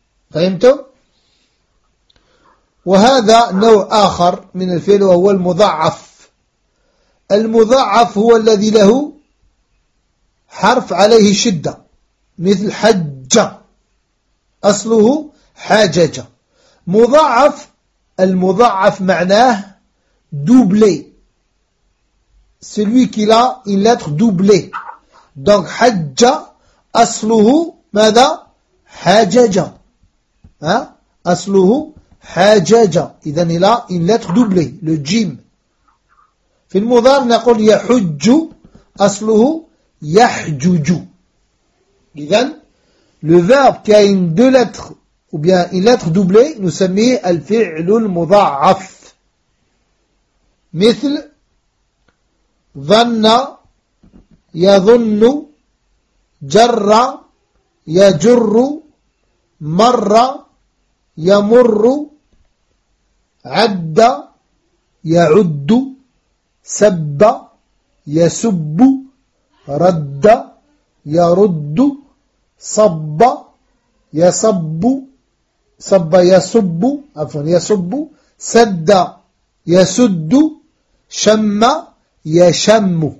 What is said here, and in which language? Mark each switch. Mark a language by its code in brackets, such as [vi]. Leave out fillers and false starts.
[ar] فهمتم؟ وهذا نوع آخر من الفعل وهو المضاعف. المضاعف هو الذي له حرف عليه شدة مثل حج، أصله حاججة. مضاعف، المضاعف معناه دوبلي، [fr] celui qui a une lettre doublée. [ar] Donc حج أصله ماذا؟ حاججة. أصله حاججة، إذن إلى [fr] une lettre doublée le jim. [ar] في المضارع نقول يحج أصله يحجج. [fr] إذن le verbe qui a une deux lettres ou bien une lettre doublée, nous sommes الفعل المضاعف. [ar] مثل ظن يظن جر يجر مر يمر عد يعد سب يسب رد يرد صب يصب صب يصب عفوا يصب سد يسد شم يشم.